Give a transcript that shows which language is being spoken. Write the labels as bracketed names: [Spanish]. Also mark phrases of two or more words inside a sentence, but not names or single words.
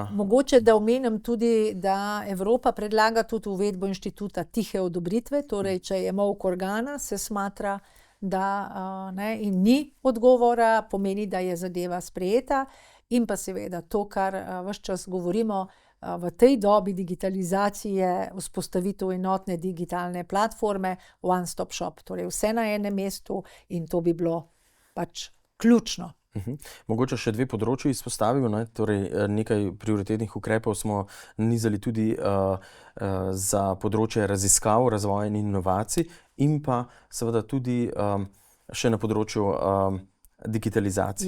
[Slovenian] Mogoče, da omenim tudi, da Evropa predlaga tudi uvedbo inštituta tihe odobritve, torej, če je molk organa, se smatra, da in ni odgovora, pomeni, da je zadeva sprejeta, in pa seveda to, kar ves čas govorimo, v tej dobi digitalizacije, vzpostavitev enotne digitalne platforme, [English] one stop shop, [Slovenian] torej vse na enem mestu, in to bi bilo pač ključno. Mogoče še dve področji izpostavimo, ne? Torej, nekaj prioritetnih ukrepov smo nanizali tudi za področje raziskav, razvoja in inovacij in pa seveda tudi še na področju digitalizacije.